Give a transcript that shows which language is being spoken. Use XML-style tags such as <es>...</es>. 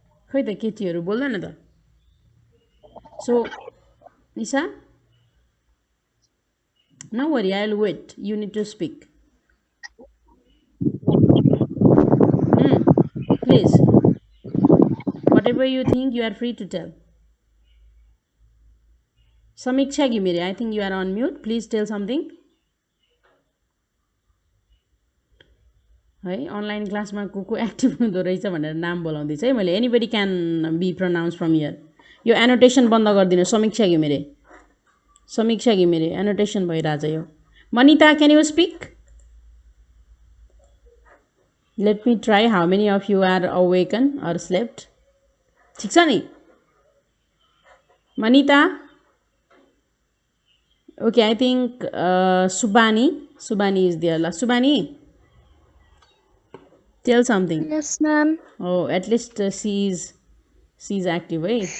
<ne>खै त केटीहरू बोल्दैन त so Nisa</ne> <en>no worry, I'll wait. You need to speak. Please, whatever you think, you are free to tell. Samiksha Gimire, I think you are on mute. Please tell something.</en> <ne>है online क्लासमा को को active हुँदो रहेछ भनेर नाम बोलाउँदैछ है मैले.</ne> <en>Anybody can be pronounce from here.</en> <ne>यो एनोटेसन बन्द गरिदिनु. समीक्षा घिमिरे एनोटेसन भइरहेछ यो.</ne> <en>Manita, can you speak? Let me try how many of you are awaken or slept.</en> <ne>ठिक छ नि Manita?</ne> <en>Okay, I think Subani is there. ल Subani, tell something. Yes, ma'am. Oh, at least she's active है.</en>